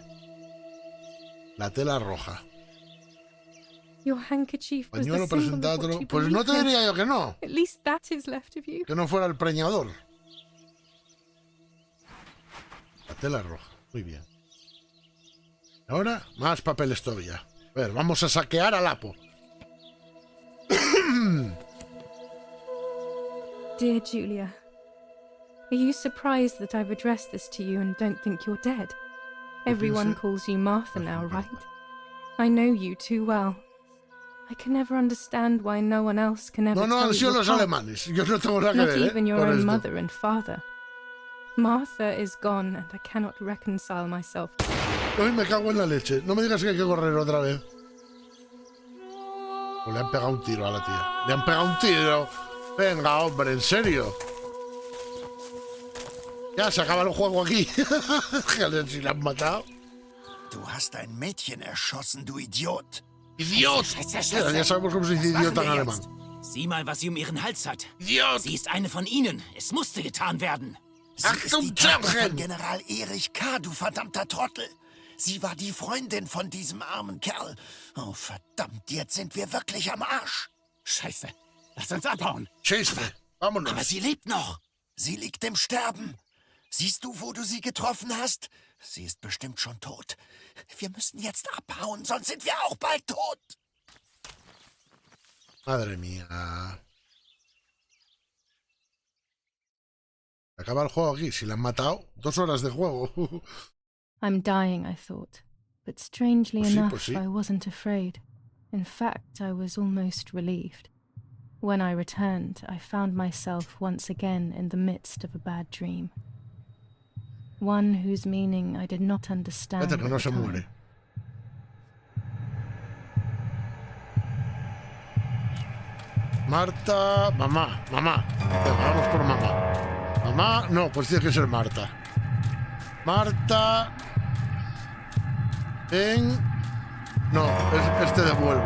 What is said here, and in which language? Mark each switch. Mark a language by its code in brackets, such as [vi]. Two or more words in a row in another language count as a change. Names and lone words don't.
[es] La tela roja. Pañuelo presentado. Pues no te diría yo que no. Que no fuera el preñador. La tela roja. Muy bien. Ahora, más papeles todavía. A ver, vamos a saquear al Apo. [en] Dear Julia, are you surprised that I've addressed this to you and don't think you're dead? Everyone calls you Martha now, right? I know you too well. I can never understand why no one else can ever [es] No, han sido los [en] apart. [es] alemanes. Yo no tengo nada que ver, [en] Not even your own [es] esto. [en] mother and father. Martha is gone and I cannot reconcile myself. [es] Ay, me cago en la leche. No me digas que hay que correr otra vez. O le han pegado un tiro a la tía. Le han pegado un tiro. Venga, hombre, en serio. Ya se acaba el juego aquí. Si la han matado. [de] Du hast ein Mädchen erschossen, du Idiot. Idiot! Scheiße. [es] Ya sabemos cómo se dice idiota en alemán. [de] Sieh mal, was sie um ihren Hals hat. Idiot! Sie ist eine von ihnen. Es musste getan werden. Sie ist die Tochter von General Erich K., du verdammter Trottel. Sie war die Freundin von diesem armen Kerl. Oh, verdammt, jetzt sind wir wirklich am Arsch. Scheiße. Lass uns abhauen. Scheiße. Vámonos. Aber sie lebt noch. Sie liegt im Sterben. Siehst du, wo du sie getroffen hast? Sie ist bestimmt schon tot. Wir müssen jetzt abhauen, sonst sind wir auch bald tot. [es] Madre mía. Acaba el juego aquí. Si la han matado, 2 horas de juego. [en] I'm dying, I thought. But strangely [es] Pues sí, [en] enough, [es] pues sí. [en] I wasn't afraid. In fact, I was almost relieved. When I returned, I found myself once again in the midst of a bad dream. One whose meaning I did not understand [es] Espérate, que [en] at [es] no [en] the [es] se [en] time. [es] muere. Marta, mamá. Venga, vamos por mamá. Mamá, no, pues tiene que ser Marta. Marta. No, es te devuelvo.